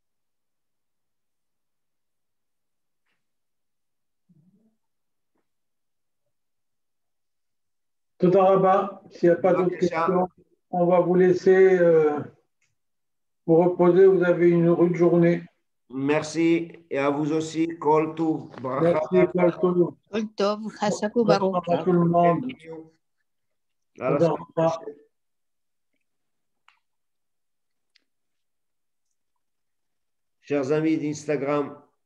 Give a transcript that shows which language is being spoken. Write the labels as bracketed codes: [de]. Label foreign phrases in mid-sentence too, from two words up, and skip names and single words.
[he] תודה רבה, [fr] s'il n'y a pas d'autres questions, on va vous laisser vous reposer. Vous avez une rude journée. Merci et à vous aussi. [he] כל טוב. Merci, כל טוב. כל טוב, חזק וברוך. [fr] À tout le monde. Chers amis d'Instagram,